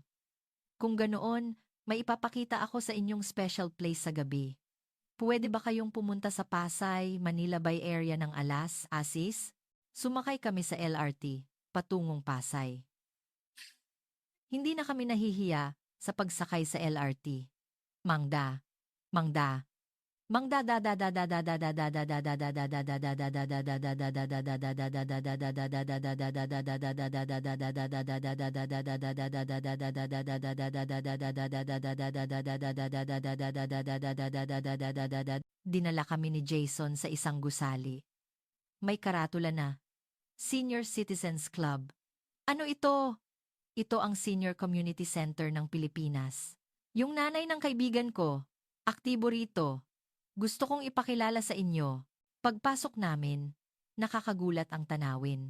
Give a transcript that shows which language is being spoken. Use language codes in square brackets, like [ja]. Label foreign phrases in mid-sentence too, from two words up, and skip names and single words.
[tl] Kung ganoon, may ipapakita ako sa inyong [en] special place [tl] sa gabi. Pwede ba kayong pumunta sa Pasay, Manila Bay area ng Alas, Asis? Sumakay kami sa LRT, patungong Pasay. Hindi na kami nahihiya sa pagsakay sa LRT. Mangda, Mangda, Mangda da da da da da da da da da da da da da da da da da. Dinala kami ni Jason sa isang gusali. May karatula na, Senior Citizens Club. Ano ito? Ito ang Senior Community Center ng Pilipinas. Yung nanay ng kaibigan ko, aktibo rito. Gusto kong ipakilala sa inyo. Pagpasok namin, nakakagulat ang tanawin.